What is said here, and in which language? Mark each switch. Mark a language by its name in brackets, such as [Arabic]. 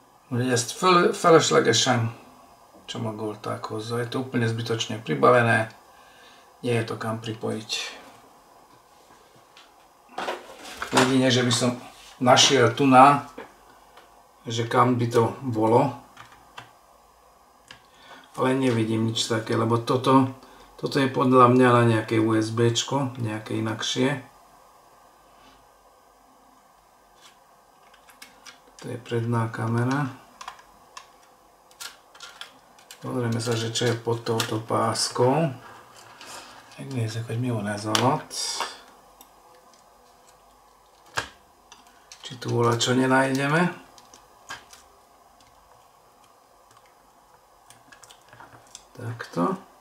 [Hungarian] Ugye ezt feleslegesen csomagolták hozzá. [Slovak] Je to úplne zbytočne pribavené. Nie je to kam pripojiť. Jedine, že by som našiel tu že kam by to bolo. Ale nevidím nič také, lebo toto je podľa mňa na nejaké USBčko, nejaké inakšie. To je predná kamera. Pozrieme sa, že čo je pod touto páskou. [Hungarian] Megnézzük, hogy mi van ez alatt. [Slovak] Či tu volačo nenájdeme. Takto.